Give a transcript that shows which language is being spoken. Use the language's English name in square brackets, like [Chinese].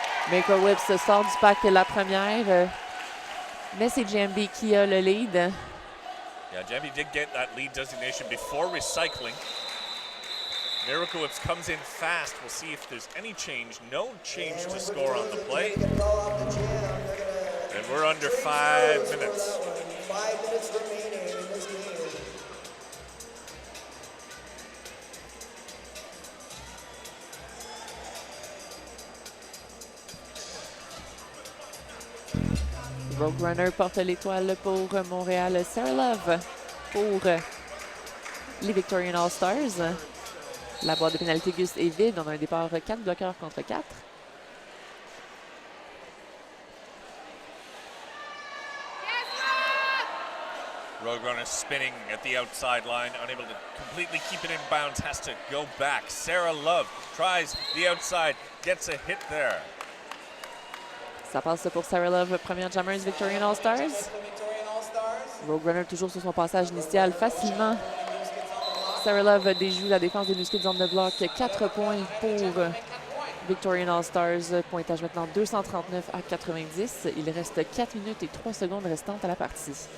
[French] Miracle Whips sort du pack la première, mais c'est Jambi qui a le lead. [English] Yeah, Jambi did get that lead designation before recycling. Miracle Whips comes in fast. We'll see if there's any change. No change to score on the play. And we're under 5 minutes. 5 minutes remaining in this game. [French] Rogue Runner porte l'étoile pour Montréal. Sarah Love pour les Victorian All-Stars. La boîte de pénalité Gus est vide. On a un départ 4 bloqueurs contre 4. [English] Rogue Runner spinning at the outside line, unable to completely keep it in bounds, has to go back. Sarah Love tries the outside, gets a hit there. [French] Ça passe pour Sarah Love, première jammers Victorian All-Stars. Rogue Runner toujours sur son passage initial facilement. Sarah Love déjoue la défense des New Skids on the block. 4 points pour Victorian All-Stars. Pointage maintenant 239 à 90. Il reste 4 minutes et 3 secondes restantes à la partie.